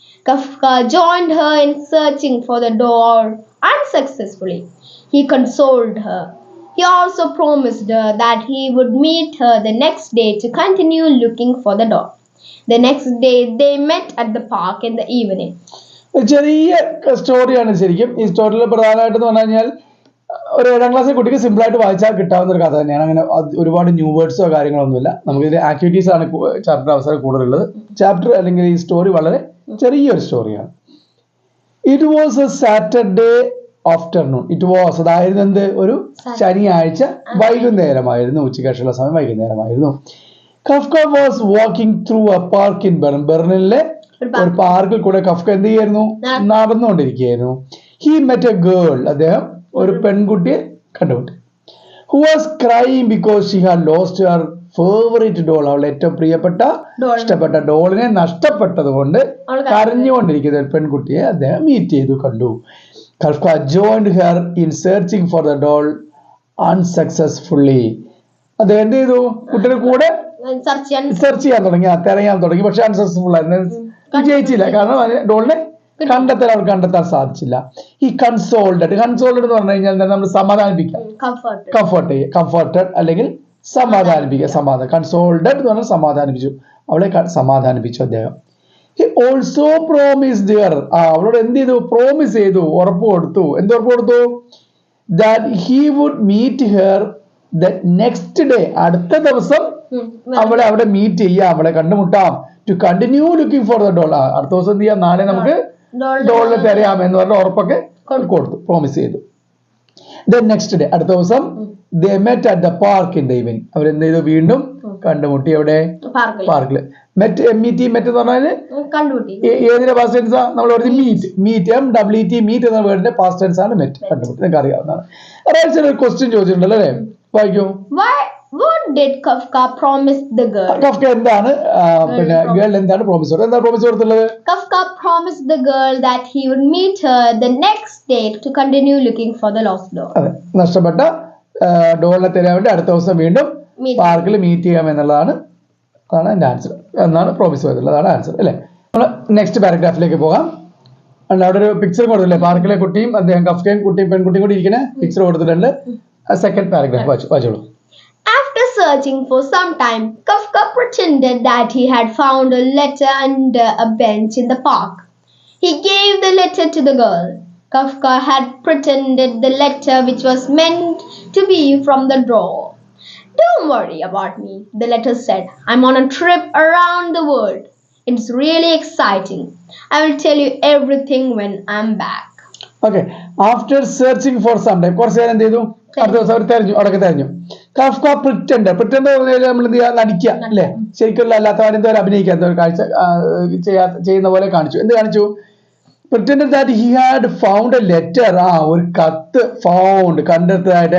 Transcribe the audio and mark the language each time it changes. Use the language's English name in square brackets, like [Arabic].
[English] Kafka joined her in searching for the doll unsuccessfully. He consoled her. He also promised her that he would meet her the next day to continue looking for the doll. The next day they met at the park in the evening. [Malayalam] ചെറിയ സ്റ്റോറിയാണ് ശരിക്കും. ഈ സ്റ്റോറിയിൽ പ്രധാനമായിട്ട് എന്ന് പറഞ്ഞു കഴിഞ്ഞാൽ ഒരു 7ാം ക്ലാസ്സിലെ കുട്ടിക്ക് സിമ്പിൾ ആയിട്ട് വായിച്ചാൽ കിട്ടാവുന്ന ഒരു കഥ തന്നെയാണ്. അങ്ങനെ ഒരുപാട് ന്യൂ വേർഡ്സോ കാര്യങ്ങളൊന്നുമില്ല. നമുക്ക് ഇതിൽ ആക്ടിവിറ്റീസ് ആണ് ചാപ്റ്റർ അവസരം കൂടുതലുള്ളത്. ചാപ്റ്റർ അല്ലെങ്കിൽ ഈ സ്റ്റോറി വളരെ ചെറിയൊരു സ്റ്റോറിയാണ്. [English] It was a Saturday afternoon. It was, [Malayalam] അതായിരുന്നു എന്ത്? ഒരു ശനിയാഴ്ച വൈകുന്നേരമായിരുന്നു. ഉച്ചയ്ക്കുള്ള സമയം വൈകുന്നേരമായിരുന്നു. [English] Kafka was walking through a park in Berlin. [Malayalam] ബെർലിനിലെ ഒരു പാർക്കിൽ കൂടെ കഫ്ക എന്ത് ചെയ്യായിരുന്നു? നടന്നുകൊണ്ടിരിക്കുകയായിരുന്നു. [English] He met a girl. [Malayalam] അദ്ദേഹം ഒരു പെൺകുട്ടിയെ കണ്ടുമുട്ടി. [English] Who was crying because she had lost her favourite doll. [Malayalam] അവളുടെ ഏറ്റവും പ്രിയപ്പെട്ട, ഇഷ്ടപ്പെട്ട ഡോളിനെ നഷ്ടപ്പെട്ടത് കൊണ്ട് കരഞ്ഞുകൊണ്ടിരിക്കുന്ന ഒരു പെൺകുട്ടിയെ അദ്ദേഹം മീറ്റ് ചെയ്തു, കണ്ടു. [English] Kafka joined her in searching for the doll unsuccessfully. [Malayalam] അദ്ദേഹം എന്ത് ചെയ്തു? കുട്ടിയുടെ കൂടെ സെർച്ച് ചെയ്യാൻ തുടങ്ങി, തിരയാൻ തുടങ്ങി. പക്ഷെ അൺസക്സസ്ഫുൾ ആയിരുന്നു, വിജയിച്ചില്ല. കാരണം ഡോളിനെ കണ്ടെത്താൻ സാധിച്ചില്ല. ഈ കൺസോൾഡ് എന്ന് പറഞ്ഞു കഴിഞ്ഞാൽ നമ്മൾ സമാധാനിപ്പിക്കാം, കംഫർട്ടഡ് അല്ലെങ്കിൽ സമാധാനിപ്പിക്കുക. കൺസോൾഡ് എന്ന് പറഞ്ഞാൽ സമാധാനിപ്പിച്ചു, അവളെ സമാധാനിപ്പിച്ചു അദ്ദേഹം. [English] He also promised her, [Malayalam] അവളോട് എന്ത് ചെയ്തു? പ്രോമിസ് ചെയ്തു, ഉറപ്പ് കൊടുത്തു. എന്ത് ഉറപ്പ് കൊടുത്തു? [English] That he would meet her the next day, [Malayalam] അടുത്ത ദിവസം അവളെ അവിടെ മീറ്റ് ചെയ്യാം, അവളെ കണ്ടുമുട്ടാം. [English] To continue looking for the doll. [Malayalam] അടുത്ത ദിവസം എന്ത് ചെയ്യാം? നാളെ നമുക്ക് ഡോളിനെ തരാം എന്ന് പറഞ്ഞ ഉറപ്പൊക്കെ കൊടുത്തു, പ്രോമിസ് ചെയ്തു. [English] Then next day, [Malayalam] അടുത്ത ദിവസം [English] they met at the park in the evening. [Malayalam] അവരെന്ത് ചെയ്തു? വീണ്ടും കണ്ടുമുട്ടി. എവിടെ? പാർക്കില്. മെറ്റ്, MET, മെറ്റ് എന്ന് പറഞ്ഞാല് ഏതിന്റെ പാസ്റ്റ് ടെൻസാ? നമ്മൾ പറഞ്ഞ മീറ്റ്, MWT, മീറ്റ് എന്ന വേർഡിന്റെ പാസ്റ്റ് ടെൻസ് ആണ് മെറ്റ്. കണ്ടുമുട്ടി, നിങ്ങൾക്ക് അറിയാവുന്നതാണ്. ഒരു ക്വസ്റ്റ്യൻ ചോദിച്ചിട്ടുണ്ടല്ലോ അല്ലേ? വായിക്കൂ. [English] What did Kafka promise the girl? [Malayalam] Kafka എന്താണ് പിന്നെ ഗേൾ എന്താണ് പ്രോമിസ് കൊടുത്തത്? എന്താ promise കൊടുത്തുള്ളത്? [English] Kafka promised the girl that he would meet her the next day to continue looking for the lost doll. [Malayalam] അതെ, നഷ്ടപ്പെട്ട ഡോളിനെ തരാൻ വേണ്ടി അടുത്ത ദിവസം വീണ്ടും പാർക്കിൽ മീറ്റ് ചെയ്യാം എന്നുള്ളതാണ് എന്റെ ആൻസർ. എന്നാണ് പ്രോമിസ് ചെയ്തിട്ടുള്ളത്, അതാണ് ആൻസർ അല്ലേ? നമ്മൾ നെക്സ്റ്റ് പാരഗ്രാഫിലേക്ക് പോകാം. അവിടെ ഒരു പിക്ചർ കൊടുത്തില്ലേ? പാർക്കിലെ കുട്ടിയും അദ്ദേഹം കഫ്കയും കുട്ടിയും പെൺകുട്ടിയും കൂടി ഇരിക്കുന്ന പിക്ചർ കൊടുത്തിട്ടുണ്ട്. സെക്കൻഡ് പാരഗ്രാഫ് വായിച്ചോളൂ. [English] After searching for some time, Kafka pretended that he had found a letter under a bench in the park. He gave the letter to the girl. Kafka had pretended the letter which was meant to be from the drawer. Don't worry about me, the letter said. I'm on a trip around the world. It's really exciting. I will tell you everything when I'm back. Okay. After searching for some time, [Malayalam] കുറച്ച് നേരം എന്ത് ചെയ്തു? അടുത്ത ദിവസം അവർ തെരഞ്ഞു, അവിടെയൊക്കെ തെരഞ്ഞു. Kafka pretend നമ്മൾ എന്ത് ചെയ്യുക? നടിക്കുക അല്ലേ? ശരിക്കും അല്ലാത്ത എന്തോ അഭിനയിക്കുക, എന്തോ കാഴ്ച ചെയ്യുന്ന പോലെ കാണിച്ചു. എന്ത് കാണിച്ചു? [English] pretended that he had found a letter, [Malayalam] ഒരു കത്ത് [English] found, [Malayalam] കണ്ടെടുത്തതായിട്ട്.